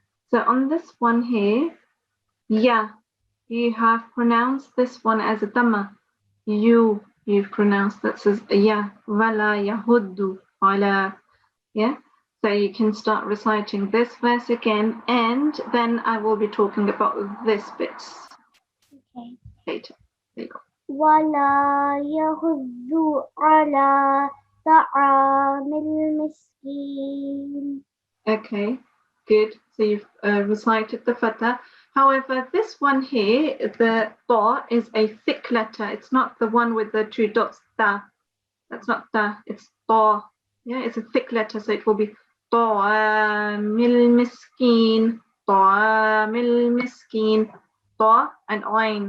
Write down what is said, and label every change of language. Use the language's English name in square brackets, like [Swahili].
[English] So on this one here, yeah, you have pronounced this one as a dhamma. You've pronounced that as yeah, wala yahuddu, wala, yeah. So you can start reciting this verse again, and then I will be talking about this bit Okay. later. There you go. [Arabic] ولا يحض على طعام المسكين. [English] Okay, good. So you've recited the fatha. However, this one here, the ta is a thick letter. It's not the one with the two dots, ta. That's not ta, it's ta. Yeah, it's a thick letter, so it will be ta'amil miskin, ta'amil miskin, ta and ayn.